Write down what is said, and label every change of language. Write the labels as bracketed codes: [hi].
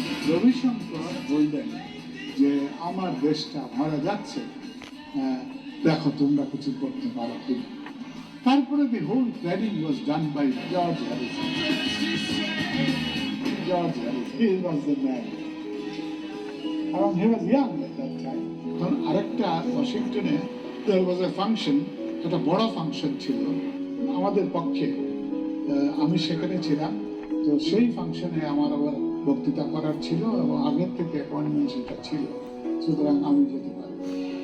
[bn] রবিশঙ্কর বললেন যে আমার দেশটা মারা যাচ্ছে, দেখো তোমরা কিছু করতে পারো কিনা। তারপরে [en] the whole planning was done by George Harrison. George Harrison, he was the man. And he was young at that time. [bn] তখন আরেকটা ওয়াশিংটনে [en] there was a function, [bn] একটা বড় ফাংশন ছিল আমাদের পক্ষে, আমি সেখানে ছিলাম। তো সেই ফাংশনে আমার আবার বক্তৃতা করার ছিল এবং আগের থেকে অ্যাপয়েন্টমেন্ট সেটা ছিল, সুতরাং আমি যেতে পারি।